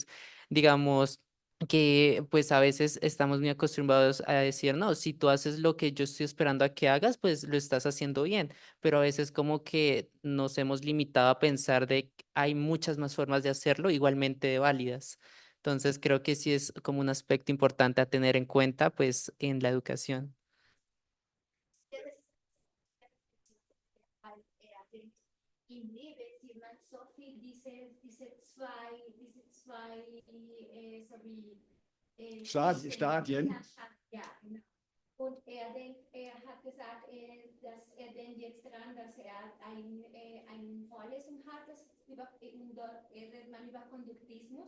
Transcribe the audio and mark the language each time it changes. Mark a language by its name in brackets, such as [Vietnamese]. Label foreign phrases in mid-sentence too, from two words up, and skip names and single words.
[Spanish] Digamos que pues a veces estamos muy acostumbrados a decir, no, si tú haces lo que yo estoy esperando a que hagas, pues lo estás haciendo bien, pero a veces como que nos hemos limitado a pensar de que hay muchas más formas de hacerlo igualmente válidas. Entonces creo que sí es como un aspecto importante a tener en cuenta pues en la educación. [German] Im Leben sieht man so viel Stadien. Ja, genau. Und er hat gesagt, dass er denkt jetzt dran, dass er eine Vorlesung hat, dort redet man über Konduktismus.